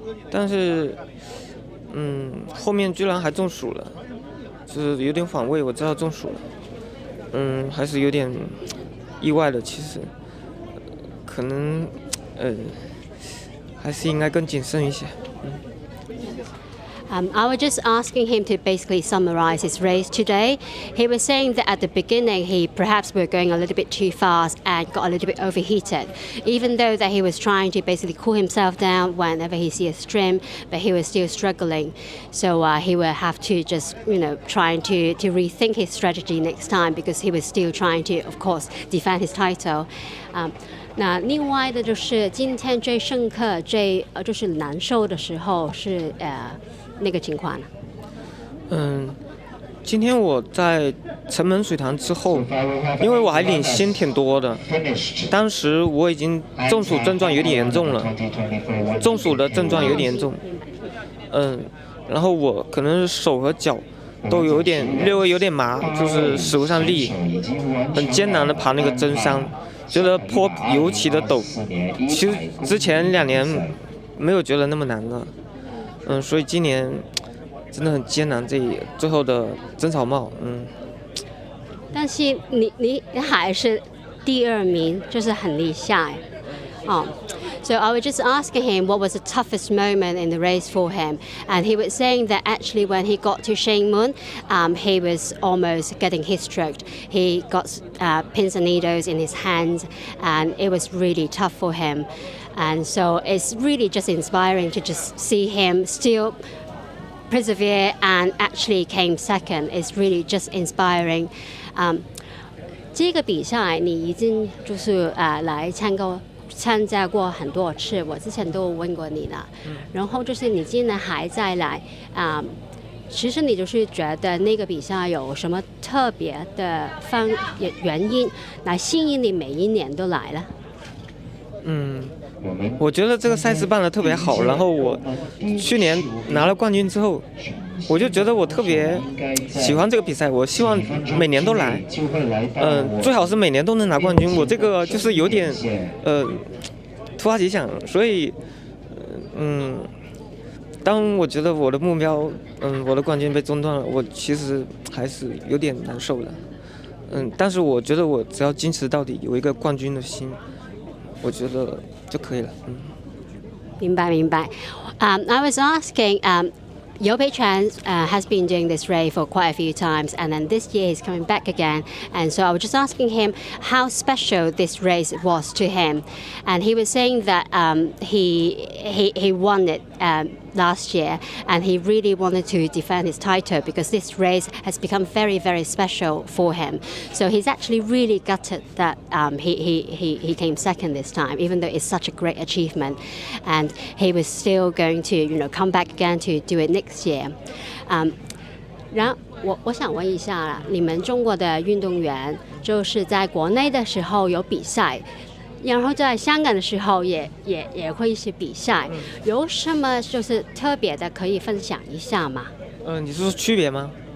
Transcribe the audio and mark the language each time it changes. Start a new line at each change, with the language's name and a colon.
Chinese: 但是，后面居然还中暑了，就是有点反胃，我知道中暑了。还是有点意外的，其实，可能，还是应该更谨慎一些。
English: I was just asking him to basically summarize his race today. He was saying that at the beginning he perhaps were going a little bit too fast and got a little bit overheated, even though that he was trying to basically cool himself down whenever he sees a stream, but he was still struggling. So he will have to just, trying to rethink his strategy next time, because he was still trying to, of course, defend his title.
Chinese: 那另外的就是今天最深刻、就是难受的时候是那个情况呢？今天我在城门水塘之后，因为我还领先挺多的，当时我已经中暑症状有点严重了，中暑的症状有点严重，然后我可能手和脚都略微有点麻，就是使不上力，很艰难的爬那个真山，觉得坡尤其的陡，其实之前2年没有觉得那么难的，所以今年真的很艰难，最后的真草帽，但是你还是第2名，就是很厉害。
English: So I was just asking him what was the toughest moment in the race for him, and he was saying that actually when he got to Shangmun, he was almost getting heat stroked. He got pins and needles in his hands, and it was really tough for him. And so it's really just inspiring to just see him still persevere and actually came second. It's really just inspiring.
Chinese: 这个比赛你已经就是来参加过很多次，我之前都问过你了。然后就是你今年还在来，其实你就是觉得那个比赛有什么特别的原因来吸引你每一年都来了？我觉得这个赛事办得特别好，然后我去年拿了冠军之后，我就觉得我特别喜欢这个比赛，我希望每年都来，最好是每年都能拿冠军。我这个就是有点突发奇想，所以当我觉得我的目标我的冠军被中断了，我其实还是有点难受的，但是我觉得我只要坚持到底，有一个冠军的心，我觉得就可以了。明白。
English: I was asking. Liu Peichuan has been doing this race for quite a few times, and then this year he's coming back again. And so I was just asking him how special this race was to him, and he was saying that he won it last year, and he really wanted to defend his title because this race has become very, very special for him. So he's actually really gutted that he came second this time, even though it's such a great achievement, and he was still going to come back again to do it next year.
Chinese: 然后我想问一下啦，你们中国的运动员就是在国内的时候有比赛，然后在香港的时候也会一些比赛，有什么就是特别的可以分享一下吗？你是说区别吗？